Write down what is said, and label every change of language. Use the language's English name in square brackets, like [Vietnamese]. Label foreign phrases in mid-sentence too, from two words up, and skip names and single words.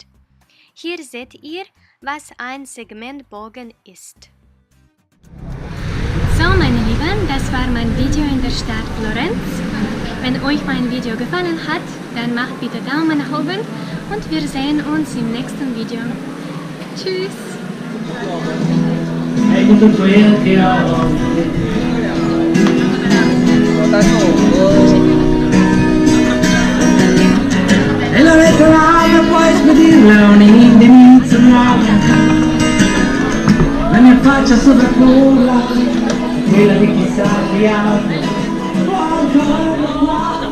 [German] Hier seht ihr, was ein Segmentbogen ist. So, meine Lieben, das war mein Video in der Stadt Florenz. Wenn euch mein Video gefallen hat, dann macht bitte Daumen nach oben und wir sehen uns im nächsten Video. Tschüss! [Italian] E la lettera puoi spedirla un'indirizzo nuovo, la mia faccia sovrapporla quella di chi sa di altro.